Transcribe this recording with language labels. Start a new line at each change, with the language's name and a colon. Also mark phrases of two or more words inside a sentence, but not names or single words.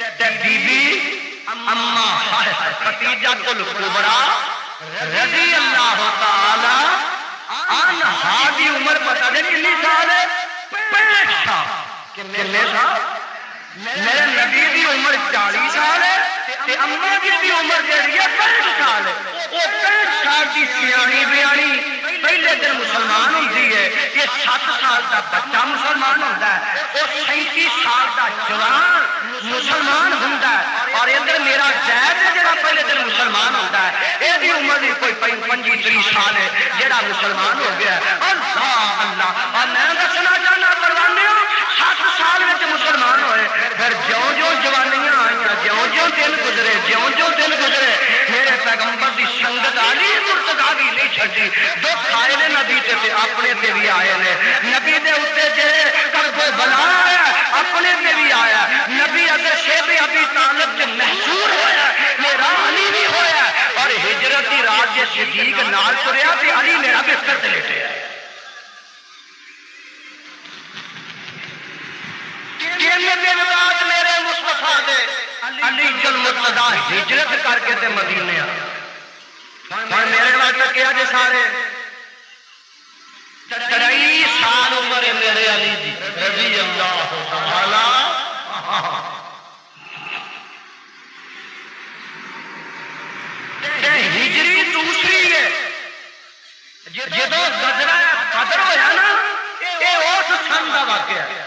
Punjabi: تے بی بی اما خدیجہ الکبریٰ
Arabic: رضی اللہ تعالی عنہا
Punjabi: دی عمر پتہ دے کتنی سال ہے؟ 65 سال. کتنے سال؟ میرے نبی دی عمر 40 سال ہے تے اما دی عمر جیڑی ہے 65 سال ہے. وہ 65 سال دی سیانی بیانی پہلے دن مسلمان ہوتی ہے.
Urdu: یہ 7 سال کا بچہ مسلمان ہوتا ہے. وہ 37 سال کا جوان مسلمان ہوتا ہے. اور ادھر میرا زید ہے جڑا پہلے دن مسلمان ہوتا ہے. یہ عمر بھی کوئی 35 سال ہے جڑا مسلمان ہو گیا ہے.
Arabic: اللہ اللہ.
Punjabi: اور میں دسنا چاہنا پروانے 7 سال میں مسلمان ہوئے. پھر جوں جوں جوانیاں آئیاں جوں جوں دن گزرے میرے پیغمبر دی سنگت علی مرتضیٰ بھی نہیں چھڈی. دکھ آئے نے نبی تے اپنے تے بھی آئے نے. نبی دے اوتے جے کرب بلا آیا اپنے تے بھی آیا. نبی اگر شیب ابی طالب تے محصور ہویا میرا علی بھی ہویا. اور ہجرت دی رات جے صدیق نال تریا تے علی میرا بستر تے لیٹیا. میرے مصطفیٰ دے علی جل مرتضیٰ ہجرت کر کے تے مدینے آ. اور میرے وقت کیا جی سارے 23 سال عمر ہے میرے علی دی
Arabic: رضی اللہ تعالی.
Punjabi: ہجری دوسری ہے جدو غزوہ بدر ہویا نا یہ اس سن دا واقعہ ہے.